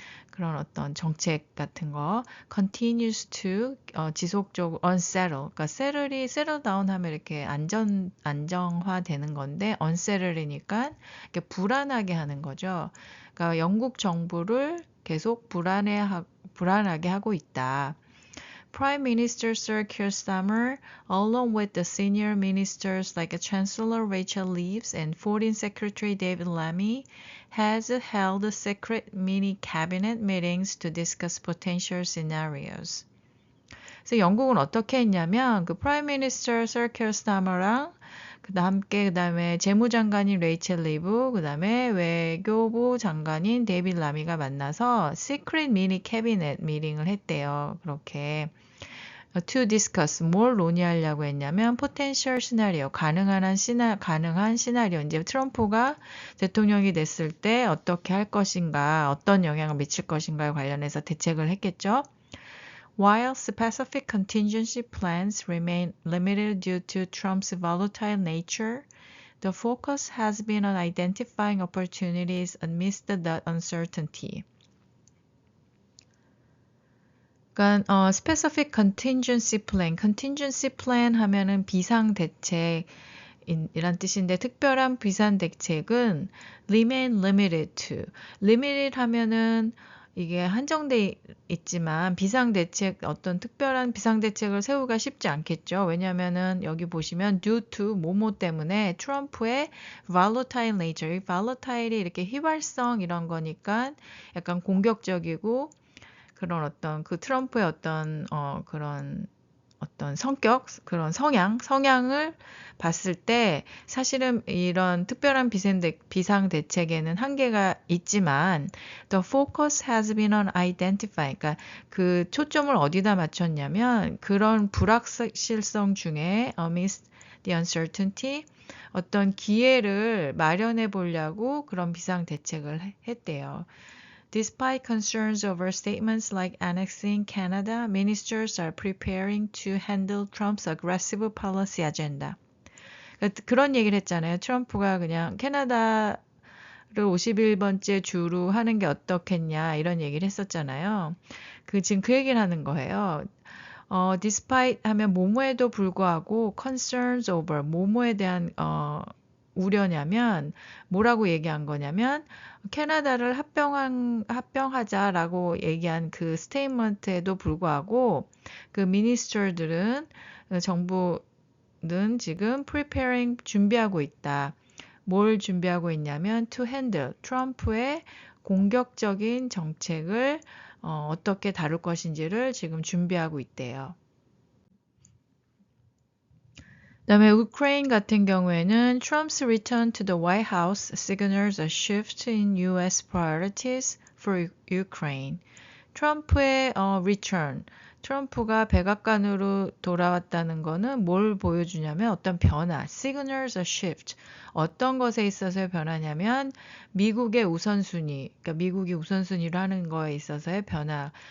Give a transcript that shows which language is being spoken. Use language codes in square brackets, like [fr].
[ko] 그런 어떤 정책 같은 거, [en] continues to, [ko] 지속적으로 unsettle, 그러니까 [en] settle down [ko] 하면 이렇게 안정화되는 건데 unsettle이니까 이렇게 불안하게 하는 거죠. 그러니까 영국 정부를 계속 불안하게 하고 있다. [en] Prime Minister Sir Keir Starmer, along with the senior ministers like Chancellor Rachel Reeves and Foreign Secretary David Lammy, has held secret mini cabinet meetings to discuss potential scenarios. [ko] 그래서 영국은 어떻게 했냐면 그 프라임 미니스터 서 키어 스타머랑 그다음에 재무장관인 레이첼 리브, 그다음에 외교부 장관인 데이빗 라미가 만나서 시크릿 미니 캐비넷 미팅을 했대요. 그렇게 [en] to discuss [ko] 뭘 논의하려고 했냐면 [en] potential scenario [ko] 가능한 시나리오 이제 트럼프가 대통령이 됐을 때 어떻게 할 것인가, 어떤 영향을 미칠 것인가에 관련해서 대책을 했겠죠. [en] While specific contingency plans remain limited due to Trump's volatile nature, the focus has been on identifying opportunities amidst the uncertainty. [ko] 그러니까 [en] specific contingency plan [ko] 하면은 비상대책 이란 뜻인데 특별한 비상대책은 [en] remain limited to. [ko] limited 하면은 이게 한정돼 있지만 어떤 특별한 비상대책을 세우기가 쉽지 않겠죠. 왜냐하면은 여기 보시면 [en] due to [ko] 뭐뭐 때문에 트럼프의 [en] volatile nature, [ko] volatile이 이렇게 휘발성 이런 거니까 약간 공격적이고 그런 어떤 그 트럼프의 어떤 그런 어떤 성격, 그런 성향을 봤을 때 사실은 이런 특별한 비상대책에는 한계가 있지만 [en] the focus has been on identifying, [ko] 그러니까 그 초점을 어디다 맞췄냐면 그런 불확실성 중에 [en] amidst the uncertainty [ko] 어떤 기회를 마련해 보려고 그런 비상대책을 했대요. [en] Despite concerns over statements like annexing Canada, ministers are preparing to handle Trump's aggressive policy agenda. [ko] 그런 얘기를 했잖아요. 트럼프가 그냥 캐나다를 51번째 주로 하는 게 어떻겠냐 이런 얘기를 했었잖아요. 지금 그 얘기를 하는 거예요. despite 하면 뭐뭐에도 불구하고 [en] concerns over [ko] 뭐뭐에 대한 우려냐면 뭐라고 얘기한 거냐면 캐나다를 합병하자라고 얘기한 그 스테이트먼트에도 불구하고 그 미니스터들은 정부는 지금 preparing 준비하고 있다. 뭘 준비하고 있냐면 [en] to handle [ko] 트럼프의 공격적인 정책을 어떻게 다룰 것인지를 지금 준비하고 있대요. 그다음에 우크라이나 같은 경우에는 [en] Trump's return to the White House signals a shift in U.S. priorities for Ukraine. [ko] 트럼프의 return, 트럼프가 백악관으로 돌아왔다는 거는 뭘 보여주냐면 어떤 변화, [en] signals a shift. [ko] 어떤 것에 있어서의 변화냐면 미국의 우선순위, 그러니까 미국이 우선순위로 하는 거에 있어서의 변화.